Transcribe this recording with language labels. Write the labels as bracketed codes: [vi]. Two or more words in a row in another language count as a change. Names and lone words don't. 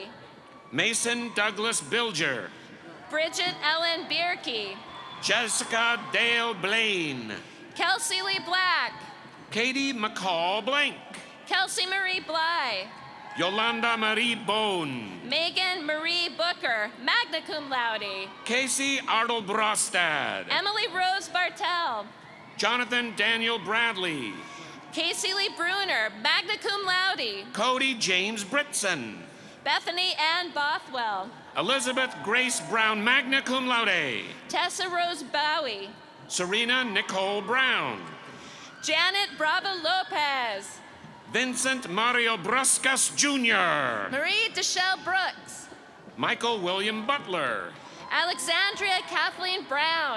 [en] Mason Douglas Bilger. Bridget Ellen Bierke. Jessica Dale Blaine. Kelsey Lee Black. Katie McCall Blank. Kelsey Marie Bly. Yolanda Marie Bone. Megan Marie Booker, [la] magna cum laude. [en] Casey Arnold Brostad. Emily Rose Bartel. Jonathan Daniel Bradley. Casey Lee Bruner, [la] magna cum laude. [en] Cody James Britson. Bethany Ann Bothwell. Elizabeth Grace Brown, [la] magna cum laude. [en] Tessa Rose Bowie. Serena Nicole Brown. Janet Bravo Lopez. Vincent Mario Bruscas Jr. Marie Deshelle Brooks. Michael William Butler. Alexandria Kathleen Brown.